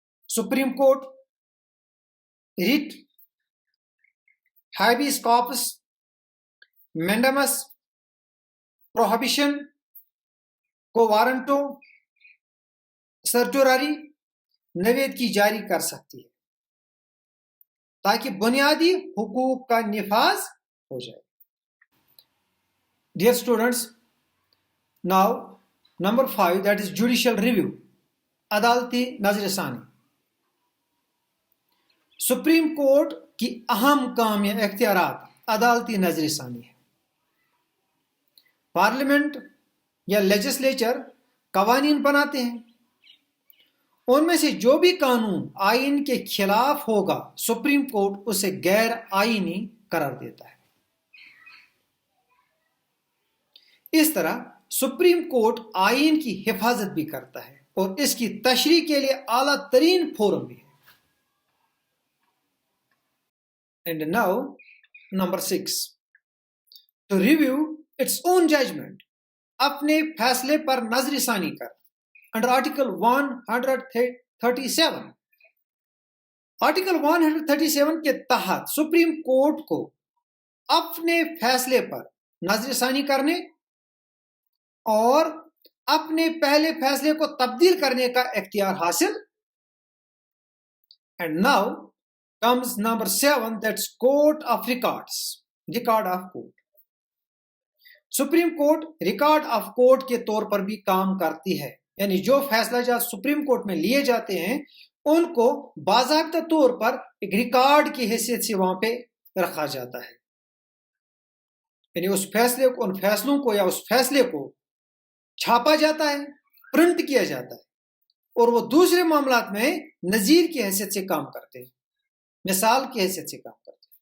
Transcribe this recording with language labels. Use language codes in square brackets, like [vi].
[ur] Supreme court rate, ہیبیس corps, مینڈمس، prohibition, کو وارنٹو، سرٹوراری نوید کی جاری کر سکتی ہے تاکہ بنیادی حقوق کا نفاذ ہو جائے. [en] Dear students, now number 5, that is judicial review. [ur] عدالتی نظر ثانی. سپریم کورٹ کی اہم کام یا اختیارات عدالتی نظر ثانی ہے. پارلیمنٹ یا لیجسلیچر قوانین بناتے ہیں ان میں سے جو بھی قانون آئین کے خلاف ہوگا سپریم کورٹ اسے غیر آئینی قرار دیتا ہے. اس طرح سپریم کورٹ آئین کی حفاظت بھی کرتا ہے اور اس کی تشریح کے لیے اعلیٰ ترین فورم بھی ہے. [en] And now, number 6. To review its own judgment. [ur] اپنے فیصلے پر نظر ثانی کر. [en] Under Article 137. [ur] Article 137 کے تحت سپریم کورٹ کو اپنے فیصلے پر نظر ثانی کرنے اور اپنے پہلے فیصلے کو تبدیل کرنے کا اختیار حاصل. [en] And now comes number 7, that's court of records, record of court. [ur] Supreme court record of court کے طور پر بھی کام کرتی ہے، یعنی جو فیصلہ جات سپریم کورٹ میں لیے جاتے ہیں ان کو باضابطہ طور پر ایک ریکارڈ کی حیثیت سے وہاں پہ رکھا جاتا ہے، یعنی اس فیصلے کو، ان فیصلوں کو یا اس فیصلے کو چھاپا جاتا ہے، پرنٹ کیا جاتا ہے اور وہ دوسرے معاملات میں نظیر کی حیثیت سے کام کرتے ہیں، مثال کی حیثیت سے کام کرتے ہیں.